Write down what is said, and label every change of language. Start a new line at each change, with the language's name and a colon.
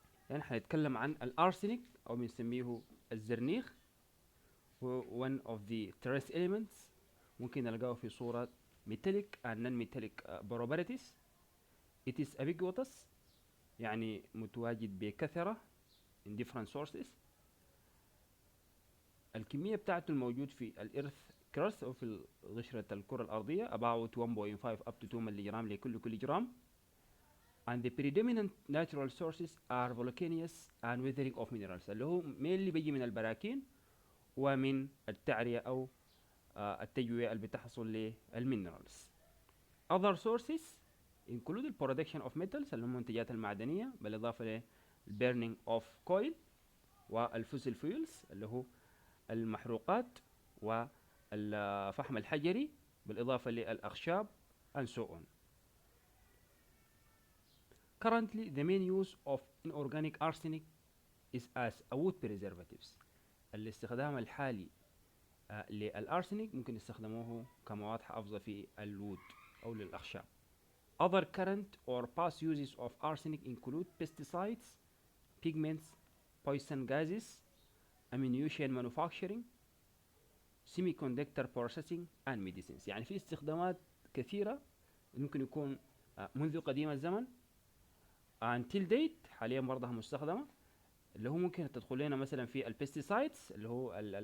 Arabic: يعني حنتكلم عن الارسنيك او بنسميه الزرنيخ.
English: هو one of the trace elements
Arabic: ممكن نلقاه في صورة
English: metallic and non-metallic properties. It is ubiquitous
Arabic: يعني متواجد بكثرة
English: in different sources.
Arabic: الكمية بتاعته الموجود في الإرث crust أو في قشرة الكرة الأرضية
English: about 1.5 up to 2
Arabic: ملغ لكل جرام.
English: And the predominant natural sources are volcanoes and weathering of minerals
Arabic: اللي هو mainly بيجي من البراكين ومن التعرية أو التجوية اللي بتحصل للمينرالز.
English: Other sources include the production of metals
Arabic: اللي هم المنتجات المعدنية بالإضافة
English: burning of coal والفوسيل fuels
Arabic: اللي هو المحروقات والفحم الحجري بالإضافة للأخشاب
English: and so on. Currently the main use of inorganic arsenic is as a wood preservatives.
Arabic: الاستخدام الحالي للأرسنيك ممكن يستخدموه كمواد حافظة في الوود أو للأخشاب.
English: Other current or past uses of arsenic include pesticides, pigments, poison gases, ammunition manufacturing, semiconductor processing and medicines.
Arabic: يعني في استخدامات كثيرة ممكن يكون منذ قديم الزمن
English: until date
Arabic: حاليا برضها مستخدمة، اللي هو ممكن تدخل لنا مثلا في البستيسايدز اللي هو